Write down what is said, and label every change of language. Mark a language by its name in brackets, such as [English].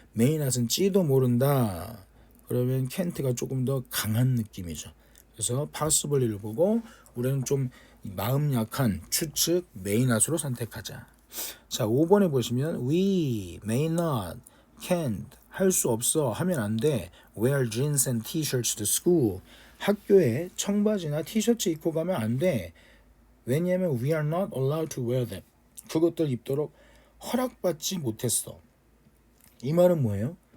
[Korean] may not은 찌도 모른다. 그러면 can't가 조금 더 강한 느낌이죠. 그래서 possibly를 보고 우리는 좀 마음 약한 추측 may not으로 선택하자. 자, 5번에 보시면 [English] we may not, can't [Korean] 할 수 없어 하면 안 돼. [English] wear jeans and t-shirts to school. [Korean] 학교에 청바지나 티셔츠 입고 가면 안 돼. 왜냐하면 [English] we are not allowed to wear them. [Korean] 그것들 입도록 허락받지 못했어. 이 말은 뭐예요?